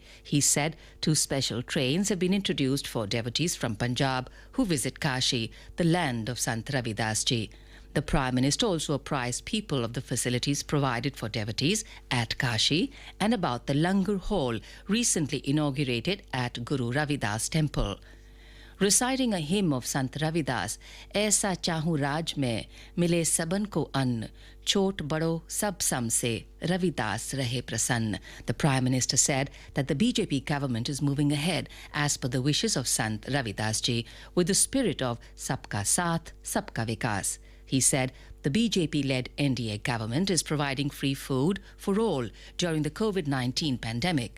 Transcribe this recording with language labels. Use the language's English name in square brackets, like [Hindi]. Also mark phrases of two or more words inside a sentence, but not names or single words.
[English] He said 2 special trains have been introduced for devotees from Punjab who visit Kashi, the land of Sant Ravidas Ji. The Prime Minister also apprised people of the facilities provided for devotees at Kashi and about the Langar Hall recently inaugurated at Guru Ravidas Temple. Reciting a hymn of Sant Ravidas, [Hindi] ऐसा चाहूँ राज में मिले सबन को अन्न, छोट बड़ो सब सम से, रविदास रहे प्रसन्न. [English] The Prime Minister said that the BJP government is moving ahead as per the wishes of Sant Ravidas Ji with the spirit of [Hindi] सबका साथ, सबका विकास. [English] He said the BJP-led NDA government is providing free food for all during the COVID-19 pandemic.